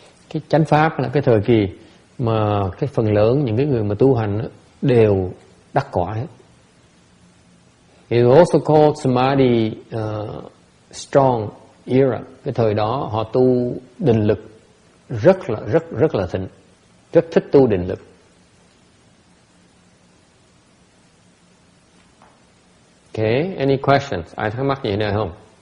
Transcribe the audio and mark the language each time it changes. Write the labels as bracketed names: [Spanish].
[Vietnamese] Cái chánh pháp là cái thời kỳ mà cái phần lớn những cái người mà tu hành đều đắc quả hết. [English] It is also called samadhi strong era. [Vietnamese] Cái thời đó họ tu định lực rất là thịnh, rất thích tu định lực. [English] Okay, any questions? [Vietnamese] Ai thắc mắc gì nữa không?